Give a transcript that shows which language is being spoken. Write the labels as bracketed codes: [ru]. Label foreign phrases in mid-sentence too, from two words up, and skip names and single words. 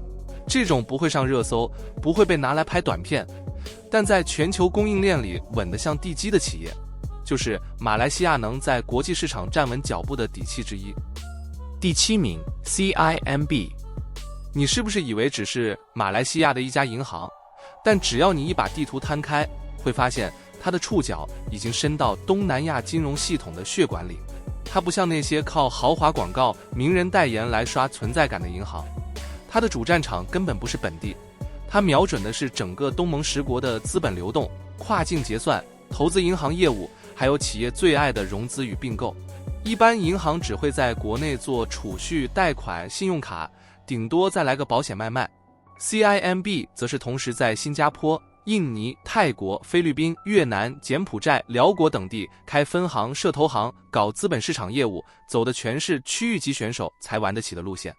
[zh] 這種不會上熱搜，不會被拿來拍短片，但在全球供應鏈裡穩得像地基的企業，就是馬來西亞能在國際市場站穩腳步的底氣之一。第7名 CIMB。你是不是以為只是馬來西亞的一家銀行？但只要你一把地圖攤開，會發現它的觸角已經伸到東南亞金融系統的血管裡。它不像那些靠豪華廣告、名人代言來刷存在感的銀行，它的主戰場根本不是本地，它瞄準的是整個東盟10國的資本流動、跨境結算、投資銀行業務，還有企業最愛的融資與併購。一般銀行只會在國內做儲蓄、貸款、信用卡，頂多再來個保險賣。CIMB 則是同時在新加坡、印尼、泰國、菲律賓、越南、柬埔寨、寮國等地開分行、設投行，搞資本市場業務，走的全是區域級選手才玩得起的路線。